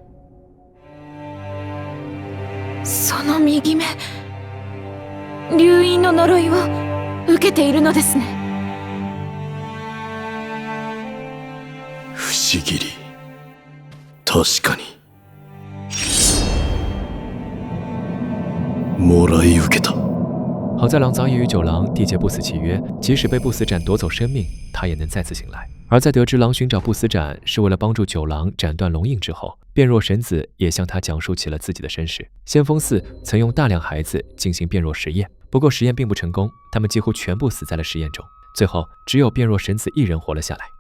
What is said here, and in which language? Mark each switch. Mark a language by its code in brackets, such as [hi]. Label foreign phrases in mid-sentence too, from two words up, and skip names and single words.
[ja] その右目、流因の呪いを受けているのですね。不思議り。確かに。もらい受けた。 [zh] 好在狼早已與九郎締結不死契約，即使被不死斬奪走生命，他也能再次醒來。而在得知狼尋找不死斬是為了幫助九郎斬斷龍印之後，變弱神子也向他講述起了自己的身世。先鋒寺曾用大量孩子進行變弱實驗，不過實驗並不成功，他們幾乎全部死在了實驗中，最後只有變弱神子一人活了下來。